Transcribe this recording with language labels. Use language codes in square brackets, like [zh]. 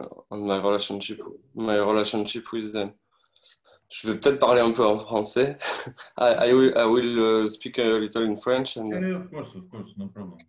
[en] On my relationship with them. [fr] Je vais peut-être parler un peu en français. [en] I will speak a little in French. And, yeah, of course, no problem.